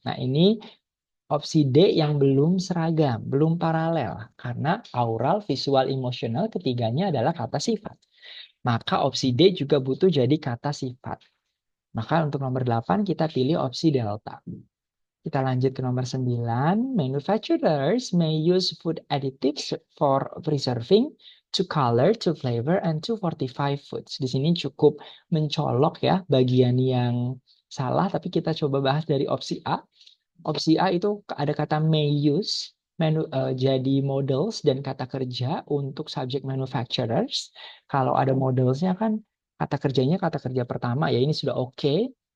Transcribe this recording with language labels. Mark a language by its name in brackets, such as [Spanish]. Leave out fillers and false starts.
[Indonesian] Nah ini opsi D yang belum seragam, belum paralel. Karena aural, visual, emotional ketiganya adalah kata sifat. Maka opsi D juga butuh jadi kata sifat. Maka untuk nomor 8 kita pilih opsi delta. Kita lanjut ke nomor 9. [English] Manufacturers may use food additives for preserving, to color, to flavor, and to fortify foods. [Indonesian] Di sini cukup mencolok ya bagian yang salah, tapi kita coba bahas dari opsi A. Opsi A itu ada kata may use, jadi models dan kata kerja untuk subject manufacturers. Kalau ada modelsnya kan kata kerjanya kata kerja pertama ya ini sudah oke.